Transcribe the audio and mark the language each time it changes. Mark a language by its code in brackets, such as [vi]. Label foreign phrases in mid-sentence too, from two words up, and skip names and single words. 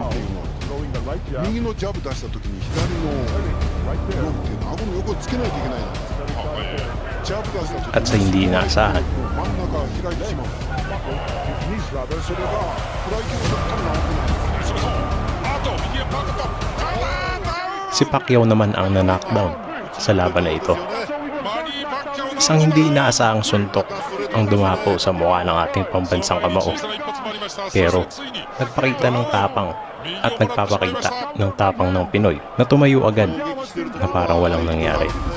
[ja] 右のジャブ出した時に左のブロックっていうのは顎の横をつけないといけないんですジャブ出した時 [tl] At sa hindi inaasahan, [ja] 真ん中が開いてしまうそれがフライ級の時から直ってない [tl] si Pacquiao naman ang na-knockdown sa laban na ito. Isang hindi inaasahang suntok ang dumapo sa mukha ng ating pambansang kamao. Pero nagpakita ng tapang at nagpapakita ng tapang ng Pinoy na tumayo agad na parang walang nangyari.